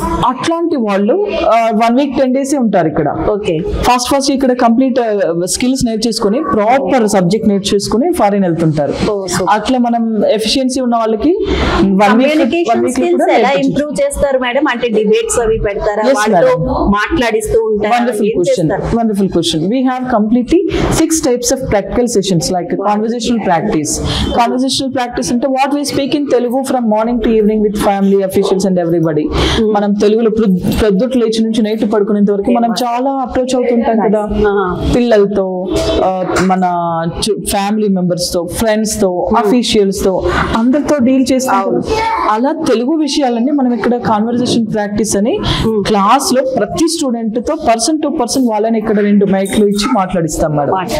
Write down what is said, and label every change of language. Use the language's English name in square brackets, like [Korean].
[Telugu] అట్లాంటి వాళ్ళు [English] 1 week 10 days [Telugu] ఉంటారు ఇక్కడ. ఫాస్ట్ ఇక్కడ complete skills నేర్చేసుకుని proper subject నేర్చేసుకుని foreign వెళ్తుంటారు. అట్లా మనం ఎఫిషియన్సీ ఉన్న వాళ్ళకి 1 week ఎలా ఇంప్రూవ్ చేస్తారు మేడం? అంటే డిబేట్స్ అవి పెడతారా, వాళ్ళతో మాట్లాడిస్తూ ఉంటారా? [English] Wonderful question. We have completely 6 types of practical sessions like conversational practice. Conversational practice అంటే what we speak in Telugu from morning to evening with family, officials and everybody. [Telugu] మనం తెలుగులో ప్రొద్దుట లేచి నుంచి నైట్ పడుకునేంత వరకు మనం చాలా అప్రోచ్ అవుతుంటాం కదా, పిల్లలతో, మన ఫ్యామిలీ మెంబర్స్ తో, ఫ్రెండ్స్ తో, అఫీషియల్స్ తో, అందరితో డీల్ చేస్తాం. అలా తెలుగు విషయాలన్నీ మనం ఇక్కడ కాన్వర్సేషన్ ప్రాక్టీస్ అని క్లాస్ లో ప్రతి స్టూడెంట్ తో పర్సన్ టు పర్సన్ వాళ్ళని ఇక్కడ 2 మైక్లు ఇచ్చి మాట్లాడిస్తాం మేడం.